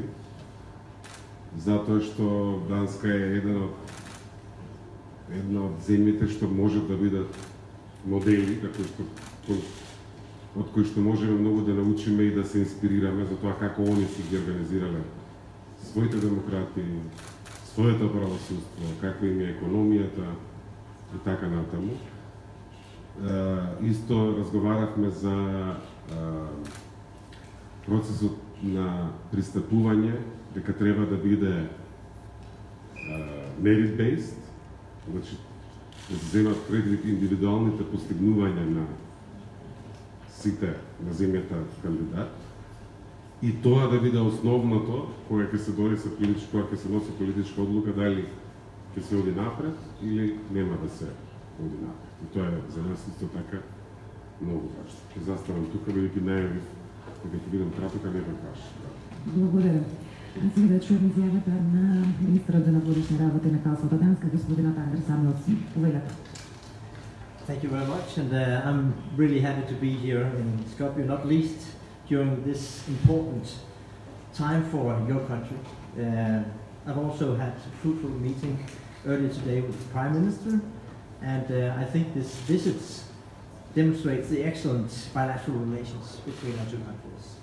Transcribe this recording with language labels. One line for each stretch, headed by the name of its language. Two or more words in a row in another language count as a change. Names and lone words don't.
Macedonian: Затоа што Данска е една од земјите што можат да бидат модели, од кои што можеме многу да научиме и да се инспирираме за тоа како они си ги организирале своите демократи, своето правосудство, како им е економијата и така натаму. Исто разговаравме за процесот на пристапување, дека треба да биде merit-based, значи да се земат предвид индивидуалните постигнувања на сите на земјата кандидат, и тоа да биде основното кога ќе се донесе кога ќе се носи политичка одлука дали ќе се оди напред или нема да се оди напред. И тоа е за нас исто така многу важно. Ќе заставам тука, бидејќи најавив дека ќе бидам краток, а не баш. Благодарам. А сега да чуем изјавата на министрот за надворешни работи на Кралството Данска, господинот Андерс Самуелсон. Повелете.
English: Thank you very much, and I'm really happy to be here in Skopje, not least during this important time for your country. I've also had a fruitful meeting earlier today with the Prime Minister, and I think this visit demonstrates the excellent bilateral relations between our two countries.